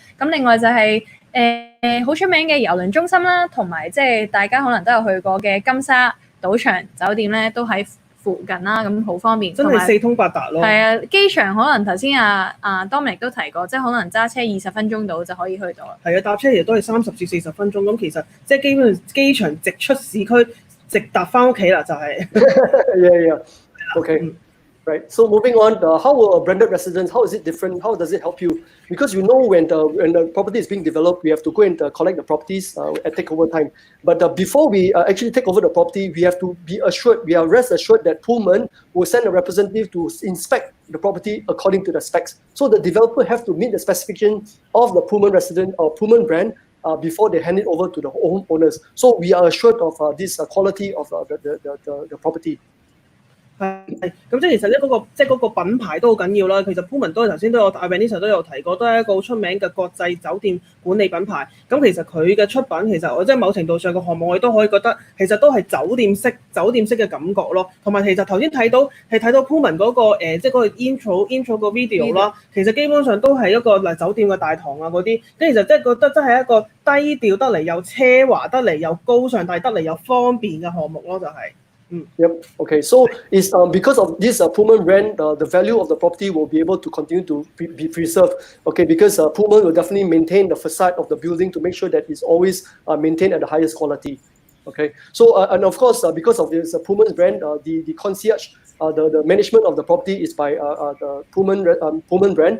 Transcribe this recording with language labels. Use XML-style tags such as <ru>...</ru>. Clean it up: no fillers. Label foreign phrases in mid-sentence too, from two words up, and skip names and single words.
<yue>咁另外就係好出名嘅郵輪中心啦，同埋即係大家可能都有去過嘅金沙賭場酒店咧，都喺附近啦，咁好方便，真係四通八達咯。係啊，機場可能頭先Dominic 都提過，即係可能揸車20分鐘到就可以去到啦。係啊，搭車亦都係30至40分鐘，咁其實即係基本上機場直出市區，直達翻屋企啦，就係。</yue> <en>Yeah. Okay. Right. So moving on, how will a branded residence? How is it different? How does it help you? Because when the property is being developed, we have to go and collect the properties at takeover time. But before we actually take over the property, we have to be assured, we are rest assured that Pullman will send a representative to inspect the property according to the specs. So the developer have to meet the specification of the Pullman resident or Pullman brand before they hand it over to the homeowners. So we are assured of this quality of the property.</en> <yue>係，咁即係其實咧嗰個品牌都好緊要啦。其實 Pullman 頭先都有阿 Vanessa 都有提過，都係一個好出名嘅國際酒店管理品牌。咁其實佢嘅出品其實我即係某程度上嘅項目，我哋都可以覺得其實都係酒店式嘅感覺咯。同埋其實頭先睇到 Pullman 嗰個即係嗰個 intro 個 video 啦，其實基本上都係一個酒店嘅大堂啊嗰啲，跟住就即係覺得真係一個低調得嚟又奢華得嚟又高尚，但係得嚟又方便嘅項目咯，就係。</yue> <en>Yep. Okay. So it's because of this Pullman brand, the value of the property will be able to continue to be preserved. Okay, because Pullman will definitely maintain the facade of the building to make sure that it's always maintained at the highest quality. Okay. So and of course, because of this Pullman brand, the concierge, the management of the property is by the Pullman brand.</en>